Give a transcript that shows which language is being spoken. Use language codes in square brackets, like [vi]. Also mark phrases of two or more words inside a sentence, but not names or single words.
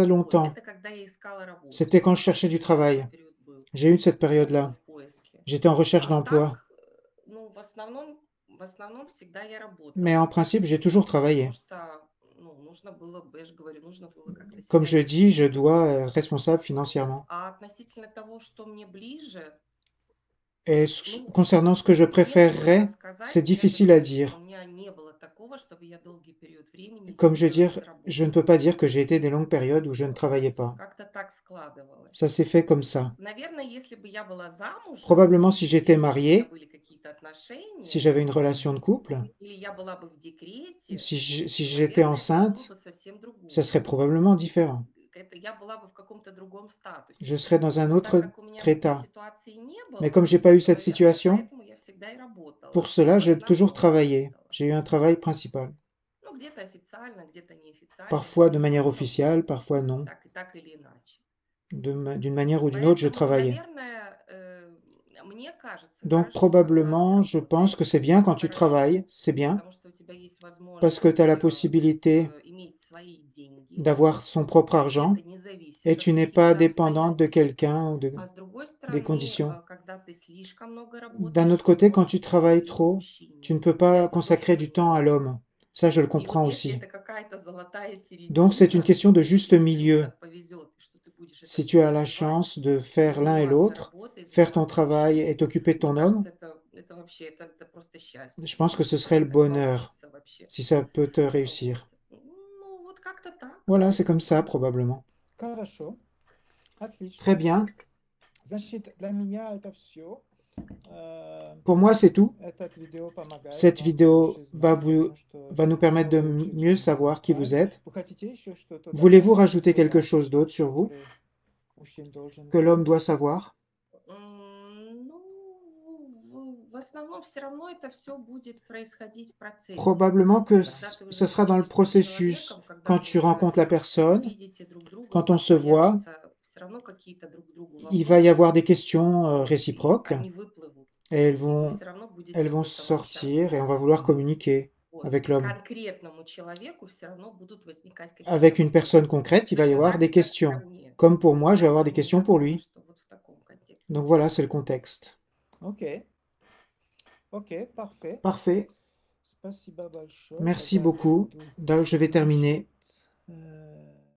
[ru] Вот. [fr] longtemps. [ru] Это когда я искала работу. [fr] C'était quand je cherchais du [ru] Такой [fr] travail. [ru] период был. [fr] J'ai eu cette [ru] Я была [fr] période-là. [ru] в поиске. [fr] J'étais en recherche [ru] А [fr] d'emploi. [ru] так, ну, в основном всегда я [fr] Mais en [ru] работала. [fr] principe, j'ai toujours [ru] Потому [fr] travaillé. [ru] что, ну, нужно было, я же говорю, нужно было как-то [fr] Comme [ru] себя [fr] je dis, je [ru] вести. [fr] dois être responsable [ru] Вот. [fr] financièrement. [ru] А относительно того, что мне ближе, [fr] Et [ru] ну, [fr] concernant ce que je [ru] мне сложно [fr] préférerais, c'est [ru] сказать. Я же [fr] difficile à [ru] говорю, что [fr] dire. [ru] у меня не было такого, чтобы я долгий период времени [fr] Comme je [ru] сидела [fr] dis, [ru] без [fr] je ne [ru] работы. [fr] peux pas dire que j'ai été des longues périodes où je ne travaillais pas. [ru] Как-то так складывалось. [fr] Ça s'est fait comme ça. [ru] Наверное, если бы я была замужем, [fr] Probablement si j'étais [ru] если бы у меня [fr] marié, [ru] были какие-то [fr] si [ru] отношения, [fr] j'avais une relation de couple, [ru] или я была бы в декрете, [fr] si j'étais [ru] наверное, это было [fr] enceinte, [ru] бы совсем [fr] ça [ru] другое. [fr] serait probablement différent. [ru] Это я была бы в каком-то другом статусе. [fr] Je serais dans un [ru] Но так [fr] autre [ru] как у меня такой [fr] état. [ru] ситуации не [fr] Mais [ru] было, [fr] comme j'ai pas eu cette [ru] наверное, [fr] situation, [ru] поэтому я всегда и работала. [fr] pour cela, [ru] В [fr] j'ai toujours [ru] основном [fr] travaillé. [ru] работала. [fr] J'ai eu un travail principal. [ru] Ну, где-то официально, где-то неофициально, [fr] Parfois de [ru] но в [fr] manière [ru] основном [fr] officielle, parfois non. [ru] так или иначе. [fr] D'une manière ou d'une autre, je [ru] Поэтому, [fr] travaillais. [ru] наверное, мне кажется, [fr] Donc [ru] хорошо, когда ты [fr] probablement, je pense que [ru] работаешь, [fr] c'est bien quand tu [ru] хорошо, [fr] travailles, c'est bien, [ru] потому что у тебя есть [fr] parce que tu as la [ru] возможность [fr] possibilité [ru] иметь свои деньги, [fr] d'avoir son propre [ru] и [fr] argent [ru] ты не зависишь [fr] et [ru] от [fr] tu n'es pas [ru] каких-то [fr] dépendante de [ru] обстоятельств. [fr] quelqu'un ou [ru] А с другой [fr] des [ru] стороны, [fr] conditions. [ru] когда ты слишком много [fr] D'un [ru] работаешь, [fr] autre [ru] ты [fr] côté, [ru] не [fr] quand [ru] можешь [fr] tu [ru] уделить [fr] travailles [ru] время [fr] trop, tu [ru] мужчине. [fr] ne peux [ru] И [fr] pas [ru] это [fr] consacrer [ru] тоже [fr] du temps à [ru] неправильно. [fr] l'homme. Ça, je le [ru] И вот [fr] comprends [ru] если [fr] aussi. [ru] это какая-то золотая [fr] Donc c'est une [ru] середина, [fr] question de juste [ru] если тебе [fr] milieu. [ru] так повезет, и что ты будешь это [fr] Si [ru] все [fr] tu as la [ru] успевать, [fr] chance de [ru] и [fr] faire l'un et [ru] заниматься [fr] l'autre, [ru] работой, [fr] faire ton [ru] заниматься [fr] travail [ru] мужчиной, [fr] et t'occuper de [ru] мне [fr] ton homme, [ru] кажется, это вообще, это просто счастье, [fr] je pense que ce [ru] если [fr] serait le [ru] так [fr] bonheur, [ru] получится вообще. [fr] si ça peut te [ru] Вот. [fr] réussir. [ru] Ну, вот как-то так, [fr] Voilà, c'est comme ça, [ru] наверное. [fr] probablement. [ru] Хорошо. [fr] Très [ru] Отлично. [fr] bien. [ru] Значит, для меня это все. [fr] Pour moi, c'est tout. Cette vidéo помогает Cette [ru] вам [fr] vidéo [ru] лучше [fr] va [ru] знать, потому что [fr] nous permettre de [ru] намного лучше, [fr] mieux [ru] чем я [fr] savoir qui vous [ru] знаю. [fr] êtes. [ru] Вы хотите еще что-то [fr] Voulez-vous [ru] добавить [fr] rajouter quelque [ru] слово, [fr] chose d'autre sur vous [ru] которое мужчина должен [fr] que l'homme [ru] знать? [fr] doit savoir? [ru] Ну, в основном все равно это все будет происходить в процессе. [fr] Probablement que [ru] Когда ты уже [fr] ce sera dans le [ru] знакомишься с [fr] processus, [ru] человеком, когда [fr] quand [ru] вы [fr] tu [ru] уже [fr] rencontres la personne, [ru] видите друг друга, [fr] quand [ru] у [fr] on [ru] вас [fr] se voit, [ru] появятся все равно какие-то друг другу [fr] il va y [ru] вопросы, [fr] avoir des questions [ru] и [fr] réciproques [ru] они выплывут, [fr] et [ru] и вы все равно будете [fr] elles [ru] об [fr] vont [ru] этом [fr] sortir [ru] общаться. [fr] et on va vouloir communiquer [ru] Вот. [fr] avec l'homme. [ru] Конкретному человеку все равно будут возникать какие-то [fr] Avec une personne [ru] вопросы. [fr] concrète, il va y [ru] Точно [fr] avoir [ru] так [fr] des [ru] же, как и ко [fr] questions. [ru] мне. [fr] Comme pour moi, je vais avoir des [ru] Поэтому [fr] questions [ru] я [fr] pour [ru] думаю, [fr] lui. [ru] что вот в таком контексте. [fr] Donc voilà, c'est le contexte. [ru] Окей. Окей, parfait. [fr] Parfait. [ru] Спасибо большое. [fr] Merci [ru] Тогда я [fr] beaucoup. [ru] буду [fr] Donc, je vais terminer. [ru] завершить,